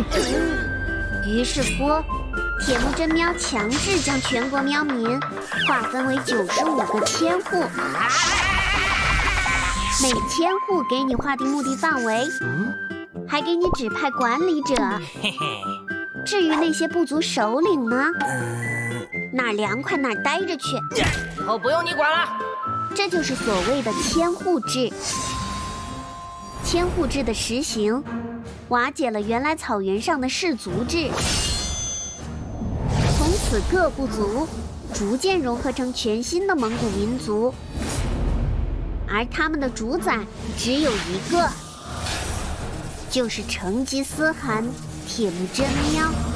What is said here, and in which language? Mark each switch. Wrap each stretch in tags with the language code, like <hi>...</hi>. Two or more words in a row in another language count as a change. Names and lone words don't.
<zh>於是乎，鐵木真喵強制將全國喵民劃分為95個千戶，每千戶給你劃定目的範圍，還給你指派管理者。至於那些部族首領呢，哪兒涼快哪兒待着去，以後不用你管了。這就是所謂的千戶制。千戶制的實行，瓦解了原來草原上的氏族制。從此各部族逐漸融合成全新的蒙古民族，而他們的主宰只有一個，就是成吉思汗鐵木真喵。</zh>